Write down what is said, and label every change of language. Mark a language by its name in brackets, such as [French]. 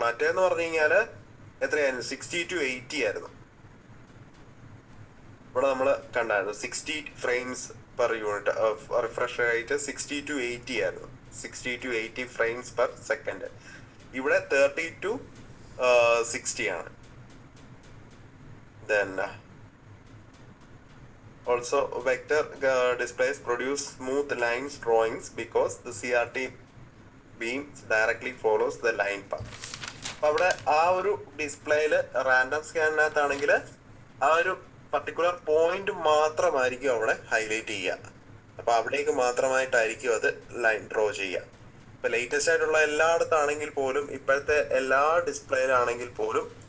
[Malayalam] മറ്റേന്ന് പറഞ്ഞു കഴിഞ്ഞാൽ എത്രയായിരുന്നു, 60 to 80 ആയിരുന്നു. ഇവിടെ നമ്മൾ കണ്ടായിരുന്നു 60 frames per unit. Refresh rate 60 to 80 ആയിരുന്നു. 60 to 80 ഫ്രെയിംസ് പെർ സെക്കൻഡ്. ഇവിടെ 30 to 60 ആണ്. [English] Then also vector displays produce smooth lines drawings because the CRT beam directly follows the line path. [Malayalam] അപ്പൊ അവിടെ ആ ഒരു ഡിസ്പ്ലേയിൽ റാൻഡം സ്കാനിനകത്താണെങ്കിൽ ആ ഒരു പർട്ടിക്കുലർ പോയിന്റ് മാത്രമായിരിക്കും അവിടെ ഹൈലൈറ്റ് ചെയ്യുക. അപ്പൊ അവിടേക്ക് മാത്രമായിട്ടായിരിക്കും അത് ലൈൻ ഡ്രോ ചെയ്യുക. ഇപ്പൊ ലേറ്റസ്റ്റ് ആയിട്ടുള്ള എല്ലായിടത്താണെങ്കിൽ പോലും, ഇപ്പോഴത്തെ എല്ലാ ഡിസ്പ്ലേയിലാണെങ്കിൽ പോലും